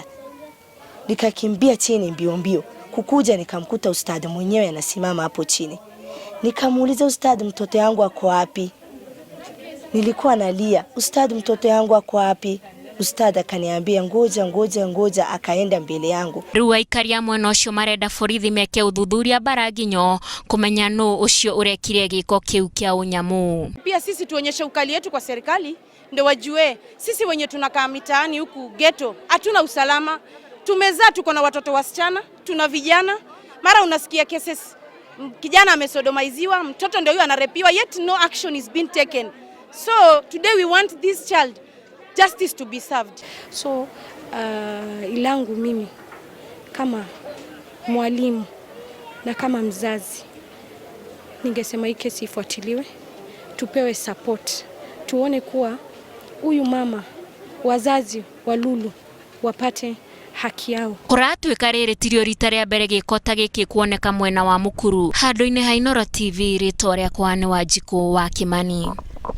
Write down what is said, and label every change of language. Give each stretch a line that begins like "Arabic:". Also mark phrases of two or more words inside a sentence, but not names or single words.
Swahili: Nikakimbia chini mbio mbio. Kukuja nikamkuta ustadhi mwenyewe anasimama hapo chini. Nikamuuliza, "Ustadhi, mtoto wangu ako wapi?" Nilikuwa nalia, "Ustadhi, mtoto wangu ako wapi?" Ustadhi akaniambia ngoja, akaenda mbele yangu.
Kikuyu: Riu aikaria mwena ucio marenda borithi meke uthuthuria baraginyo kumenya no ucio urekire giko kiu kia unyamu.
Swahili: Pia sisi tuonyeshe ukali yetu kwa serikali ndio wajue sisi wenye tunakaa mitaani huku ghetto hatuna usalama. Tumezaa, tuko na watoto wasichana, tuna vijana. Mara unasikia cases kijana amesodomaiziwa, mtoto ndio huyo anarepiwa,
English: yet no action is being taken. So today we want this child justice to be served.
Swahili: So ilangu mimi kama mwalimu na kama mzazi ningesema hii kesi ifuatiliwe, tupewe support, tuone kuwa huyu mama, wazazi wa Lulu wapate haki yao.
Kikuyu: Kuratuika riri tirio rita ria mbere gikota giki kuoneka mwena wa Mukuru. Handu-ini ha Inooro TV, ritwa riakwa ni Wanjiku wa Kimani.